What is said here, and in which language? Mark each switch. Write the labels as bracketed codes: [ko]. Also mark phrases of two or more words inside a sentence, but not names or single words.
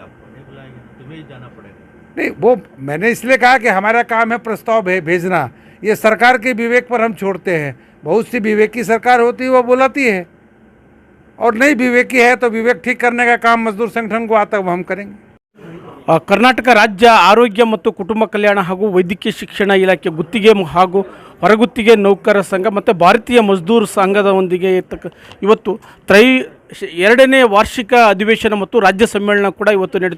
[hi] आपको नहीं बुलाएंगे, तुम्हें ही जाना पड़ेगा। नहीं, वो मैंने इसलिए कहा कि हमारा काम है प्रस्ताव भेजना, ये सरकार के विवेक पर हम छोड़ते हैं। बहुत सी विवेकी सरकार होती है, वो बुलाती है, और नहीं विवेकी है तो विवेक ठीक करने का काम मजदूर संगठन को आता है, वो हम करेंगे। [kn] ಕರ್ನಾಟಕ ರಾಜ್ಯ ಆರೋಗ್ಯ ಮತ್ತು ಕುಟುಂಬ ಕಲ್ಯಾಣ ಹಾಗೂ ವೈದ್ಯಕೀಯ ಶಿಕ್ಷಣ ಇಲಾಖೆ ಗುತ್ತಿಗೆ ಹಾಗೂ ಹೊರಗುತ್ತಿಗೆ ನೌಕರರ ಸಂಘ ಮತ್ತು ಭಾರತೀಯ ಮಜ್ದೂರ್ ಸಂಘದೊಂದಿಗೆ ಇವತ್ತು ಎರಡನೇ ವಾರ್ಷಿಕ ಅಧಿವೇಶನ ಮತ್ತು ರಾಜ್ಯ ಸಮ್ಮೇಳನ ಕೂಡ ಇವತ್ತು ನಡೆಯಿತು.